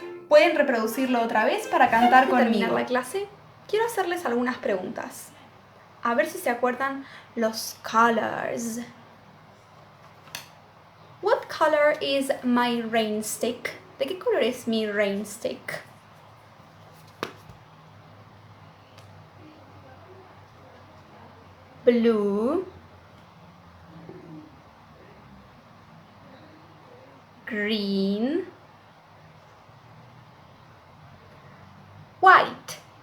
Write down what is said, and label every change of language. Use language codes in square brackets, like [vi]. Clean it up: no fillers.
[es] Pueden reproducirlo otra vez para cantar conmigo. Al terminar la clase, quiero hacerles algunas preguntas. A ver si se acuerdan los colors. [en] What color is my Rainstick? [es] ¿De qué color es mi Rainstick? [en] Blue, green, white.